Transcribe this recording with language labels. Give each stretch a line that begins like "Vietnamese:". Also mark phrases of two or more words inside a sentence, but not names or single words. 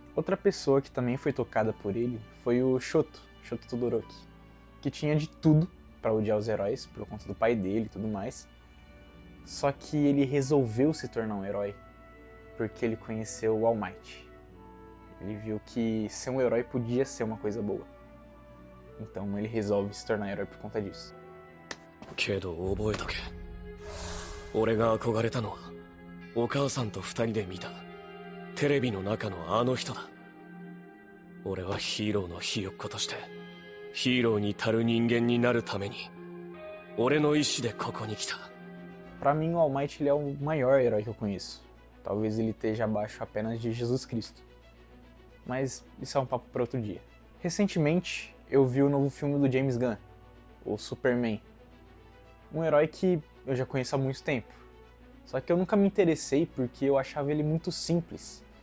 Portuguese: Outra pessoa que também foi tocada por ele foi o Shoto Todoroki, que tinha de tudo para odiar os heróis por conta do pai dele e tudo mais, só que ele resolveu se tornar um herói porque ele conheceu o All Might. Ele viu que ser um herói podia ser uma coisa boa. Então ele resolve se tornar herói por conta disso.
Japanese: けど覚えとけ。俺が憧れたのはお母さんと二人で見たテレビの中のあの人だ。俺はヒーローのひよっことしてヒーローに足る人間になるために俺の意志でここに来た。
Portuguese: Pra mim, o All Might ele é o maior herói que eu conheço. Talvez ele esteja abaixo apenas de Jesus Cristo. Mas isso é um papo para outro dia. Recentemente, eu vi o novo filme do James Gunn, o Superman. Um herói que eu já conheço há muito tempo. Só que eu nunca me interessei porque eu achava ele muito simples.